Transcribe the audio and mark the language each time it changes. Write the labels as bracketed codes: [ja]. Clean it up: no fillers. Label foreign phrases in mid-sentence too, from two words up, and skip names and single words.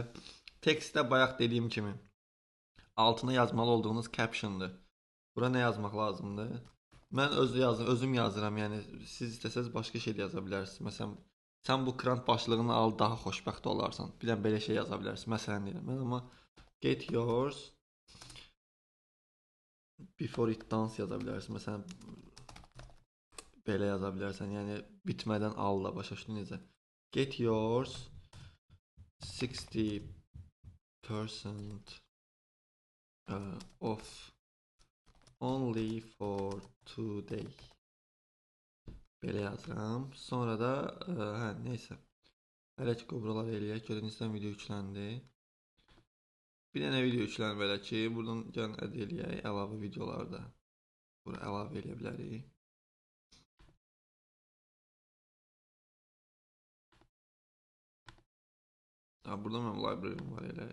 [az] Tekstdə bayaq dediyim kimi altına yazmalı olduğunuz caption'dır. Bura nə yazmaq lazımdır? Mən özüm yazıram, yəni siz istəsəz başqa şey də yaza bilərsiniz. Məsələn, sən bu krant başlığını al, daha xoşbəxt olarsan. Bir dənə belə şey yaza bilərsiniz. Məsələn deyirəm. Mən amma [en] get yours before it dance [az] yaza bilərsən. Məsələn, belə yaza bilərsən. Yəni bitmədən al da, başa düşdün necə? [en] Get yours 60% off only for today. [az] Belə yazıram. Sonra da neysə. Hələ ki qobralar eləyək. Görün istəyən video yükləndi. Bir dənə video yüklənir belə ki, buradan gəlin add eləyək əlavə videolarda. Bura əlavə eləyə bilərik. Burada mənim library'm var elə.